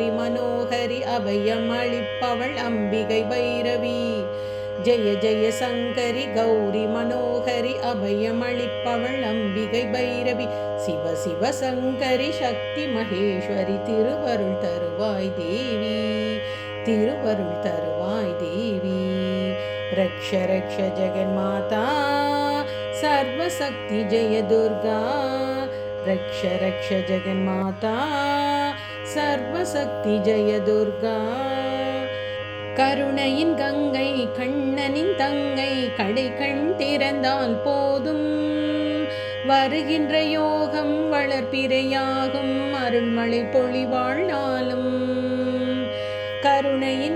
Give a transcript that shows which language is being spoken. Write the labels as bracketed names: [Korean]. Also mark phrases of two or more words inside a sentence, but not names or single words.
[Tamil] மனோகரி அபயம் அளிப்பவள் அம்பிகை பைரவி ஜய ஜய சங்கரி கௌரி மனோகரி அபயம் அளிப்பவள் அம்பிகை பைரவி சிவ சிவ சங்கரி சக்தி மகேஸ்வரி திருவருள் தருவாய் தேவி திருவருள் தருவாய் தேவி [Sanskrit] रक्ष रक्ष जगन्माता सर्वशक्ति जय दुर्गा रक्ष रक्ष जगन्माता सर्वशक्ति जय दुर्गा [Tamil] கருணையின் கங்கை கண்ணனின் தங்கை கடை கண் திறந்தால் போதும் வருகின்ற யோகம் வளர்ப்பிறையாகும் அருள்மழை பொழிவாள் நாளும் கருணையின்